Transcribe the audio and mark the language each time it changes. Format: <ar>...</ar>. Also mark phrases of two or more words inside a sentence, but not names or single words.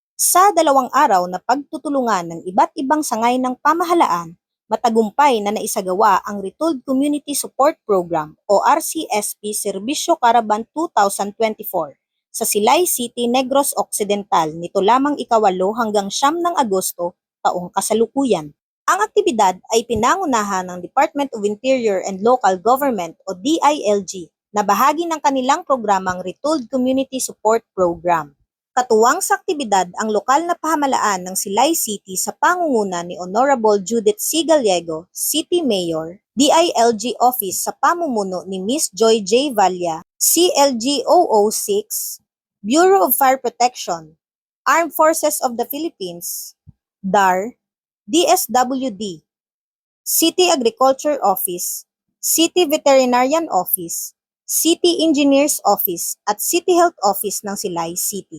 <tl>Sa 2 araw na pagtutulungan ng iba't ibang sangay ng pamahalaan, matagumpay na naisagawa ang Retold Community Support Program o RCSP Serbisyo Caravan 2024 sa Silay City, Negros Occidental nito lamang 8 hanggang 9 ng Agosto taong kasalukuyan. Ang aktibidad ay pinangunahan ng Department of Interior and Local Government o DILG na bahagi ng kanilang programang Retold Community Support Program. Katuwang sa aktibidad ang lokal na pamahalaan ng Silay City sa pangunguna ni Honorable Judith C. Gallego, City Mayor, DILG Office sa pamumuno ni Miss Joy J. Valla, CLG 006, Bureau of Fire Protection, Armed Forces of the Philippines, DAR, DSWD, City Agriculture Office, City Veterinarian Office, City Engineers Office at City Health Office ng Silay City.</tl>